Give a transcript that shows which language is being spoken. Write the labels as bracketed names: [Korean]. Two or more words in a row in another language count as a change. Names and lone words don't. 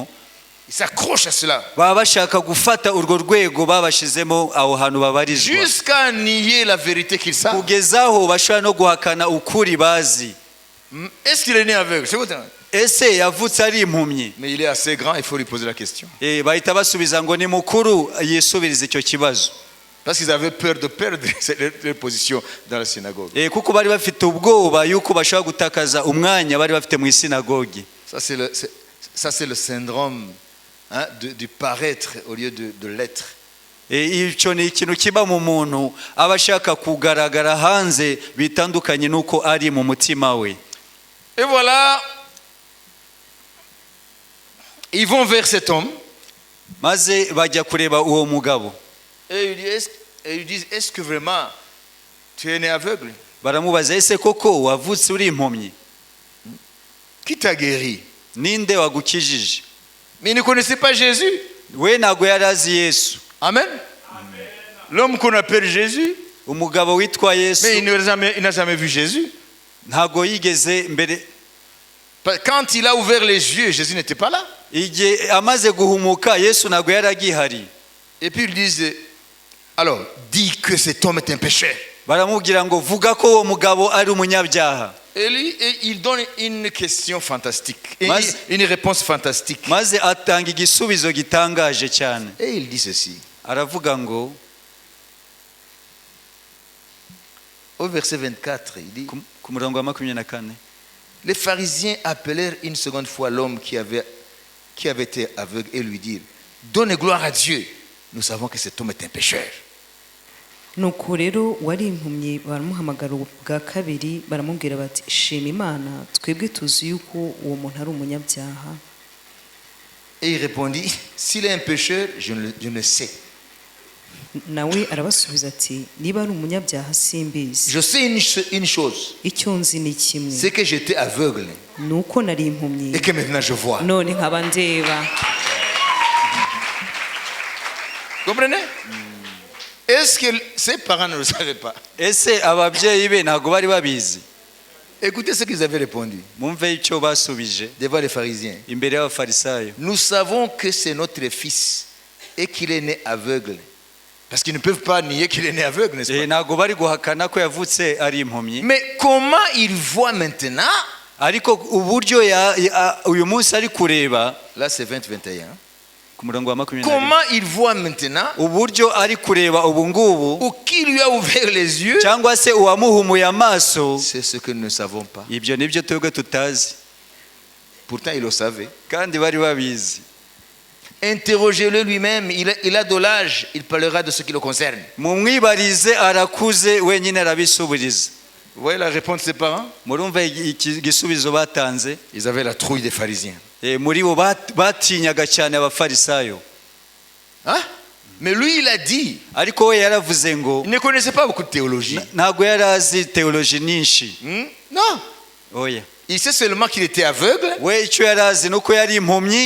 [French] ils s'accrochent à cela. [Kinyarwanda] Baba bashaka gufata urwo rwego babashizemo aho hantu babarizwa. [French] Jusqu'à nier la vérité qu'ils savent. [Kinyarwanda] Kugezaho bashobora no guhakana ukuri bazi. [French] Est-ce qu'il est né aveugle? C'est votre... [Kinyarwanda] Ese yavutse ari impumyi? [French] Mais il est assez grand, il faut lui poser la question. [Kinyarwanda] Bahita basubiza ngo ni mukuru yisubirize icyo kibazo. [French] Parce qu'ils avaient peur de perdre leur position dans la synagogue. [Kinyarwanda] Kuko bari bafite ubwoba yuko bashaka gutakaza umwanya bari bafite mu sinagogi. [French] Ça c'est le syndrome du paraître au lieu de l'être. [Kinyarwanda] Icyo ni ikintu kiba mu muntu abashaka kugaragara hanze bitandukanye nuko ari mu mutima we. [French] Et voilà, ils vont vers cet homme. [Kinyarwanda] Maze bajya kureba uwo mugabo. [French] Et ils disent, est-ce que vraiment tu es né aveugle? [Kinyarwanda] Baramubaza, ese koko wavutse uri impumyi? [French] Qui t'a guéri? [Kinyarwanda] Ninde wagukijije? [French] Mais ils ne connaissaient pas Jésus. [Kinyarwanda] We ntago yari azi Yesu. Amen. [French] L'homme qu'on appelle Jésus, [Kinyarwanda] umugabo witwa mais Yesu [French] il n'a jamais vu Jésus. [Kinyarwanda] ntago yigeze mbere [French] Quand il a ouvert les yeux, Jésus n'était pas là. [Kinyarwanda] igihe amaze guhumuka Yesu ntago yari agihari. [French] Et puis ils disent, alors, dis que cet homme est un pécheur. [Kinyarwanda] baramubwira ngo vuga ko uwo mugabo ari umunyabyaha. [French] Et lui, il donne une question fantastique, Mas- une réponse fantastique. [Kinyarwanda] maze atanga igisubizo gitangaje cyane. [French] Et il dit ceci, [Kinyarwanda] Aravuga ngo [French] au verset 24, il dit, [Kinyarwanda] ku murongo wa 24, [French] les pharisiens appelèrent une seconde fois l'homme qui avait été aveugle et lui dirent, donne gloire à Dieu, nous savons que cet homme est un pécheur. [Kinyarwanda] nuko rero wari impumyi baramuhamagara bwa kabiri baramubwira bati shima imana twebwe tuzi yuko uwo muntu ari umunyabyaha. [French] Et il répondit, s'il est un pécheur, je ne le sais. [Kinyarwanda] nawe arabasubiza ati niba ari umunyabyaha simbizi, [French] Je sais une chose, [Kinyarwanda] icyo nzi ni kimwe, [French] c'est que j'étais aveugle [Kinyarwanda] ni uko nari impumyi [French] et que maintenant je vois. [Kinyarwanda] none nkaba ndeba. [French] Comprenez? Est-ce que ses parents ne le savaient pas? [Kinyarwanda] ese ababyeyi be ntago bari babizi? [French] Écoutez ce qu'ils avaient répondu [Kinyarwanda] Mumve icyo basubije [French] devant les pharisiens. [Kinyarwanda] imbere y'abafarisayo. [French] Nous savons que c'est notre fils et qu'il est né aveugle. Parce qu'ils ne peuvent pas nier qu'il est né aveugle, n'est-ce pas? [Kinyarwanda] Ntago bari guhakana ko yavutse ari impumyi, [French] Mais comment il voit maintenant? [Kinyarwanda] ariko uburyo uyu munsi ari kureba [French] Là, c'est 20-21. [Kinyarwanda] ku murongo wa 20. [French] Comment il voit maintenant? [Kinyarwanda] uburyo ari kureba ubu ngubu [French] Ou qui lui a ouvert les yeux? [Kinyarwanda] cyangwa se uwamuhumuye amaso, [French] C'est ce que nous ne savons pas. [Kinyarwanda] ibyo nibyo twebwe tutazi [French] Pourtant, il le savait. [Kinyarwanda] kandi bari babizi. [French] Interrogez-le lui-même. Il a de l'âge. Il parlera de ce qui le concerne. [Kinyarwanda] mumwibarize, arakuze wenyine arabisubiriza. [French] Vous voyez la réponse de ses parents? [Kinyarwanda] murumva igisubizo batanze? [French] Ils avaient la trouille des pharisiens. [Kinyarwanda] Muri bo batinyaga cyane abafarisayo. [French] Hein? Mais lui, il a dit, [Kinyarwanda] ariko we yaravuze ngo [French] il ne connaissait pas beaucoup de théologie. [Kinyarwanda] ntago yari azi teoloji nyinshi. [French] Non. [Kinyarwanda] Oya, [French] Il sait seulement qu'il était aveugle [Kinyarwanda] we icyo yari azi nuko yari impumyi